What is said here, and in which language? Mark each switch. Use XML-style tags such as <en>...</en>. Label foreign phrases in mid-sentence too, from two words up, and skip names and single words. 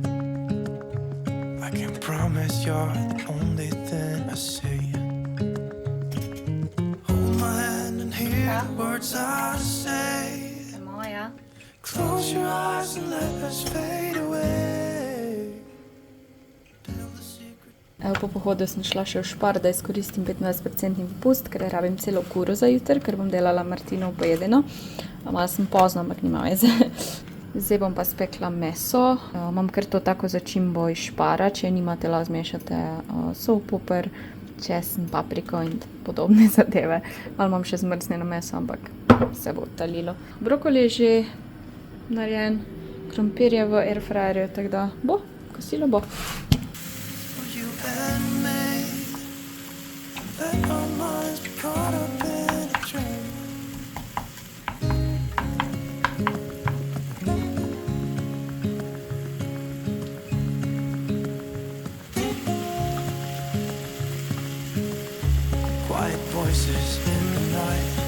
<en>I can promise you're the only thing I see. Hold my hand and hear the words I say. Moja. Close your eyes and let us fade away. Tell the secret.</en> <sl>Evo, po pohodu sem šla še v Špar, da izkoristim 25% popust, ker rabim celo kuro za jutri, ker bom delala Martinov pojedeno. Malo sem pozno, ampak nima veze. Zdaj bom pa spekla meso. Imam kar to tako začimbo iz Špara, če nimate, lahko zmešate sol, poper, česen, papriko in podobne zadeve. Malo imam še zmrznjeno meso, ampak se bo talilo. Brokoli je že narejen, krompir je v airfryerju, tako da bo, kosilo bo.</sl> <en>For you and me, let our minds be caught up in a dream. Quiet voices in the night.</en>